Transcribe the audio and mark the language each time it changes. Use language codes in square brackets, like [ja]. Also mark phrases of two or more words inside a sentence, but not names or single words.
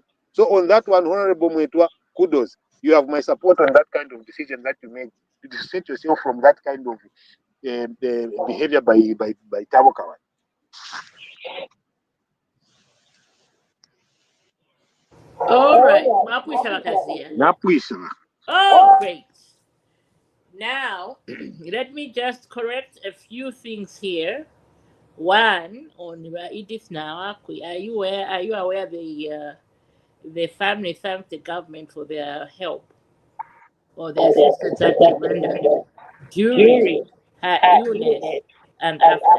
[en] So on that one, Honorable Mwetwa, kudos. You have my support on that kind of decision that you made to distance yourself from that kind of behavior by Tabo Kawana. All right. [bem] Mapwisha Bakazia. Napwisha. [en] Oh, great. Now, let me just correct a few things here. One, on Edith now, are you aware the family thanked the government for their help or the assistance that they rendered during her illness and after?